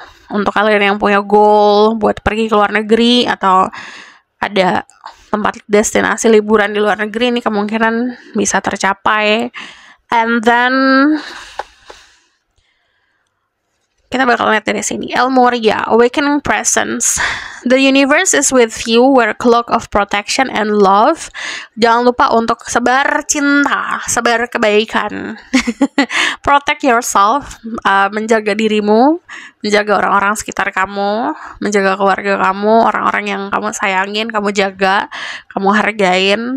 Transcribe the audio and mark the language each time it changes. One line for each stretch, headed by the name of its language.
Indonesian: Untuk kalian yang punya goal buat pergi ke luar negeri atau ada tempat destinasi liburan di luar negeri, ini kemungkinan bisa tercapai. And then kita bakal lihat dari sini.
English: El Moria, Awakening Presence. The universe is with you, wear a cloak of protection and love.
Indonesian: Jangan lupa untuk sebar cinta, sebar kebaikan.
English: Protect yourself,
Indonesian: menjaga dirimu, menjaga orang-orang sekitar kamu, menjaga keluarga kamu, orang-orang yang kamu sayangin, kamu jaga, kamu hargain.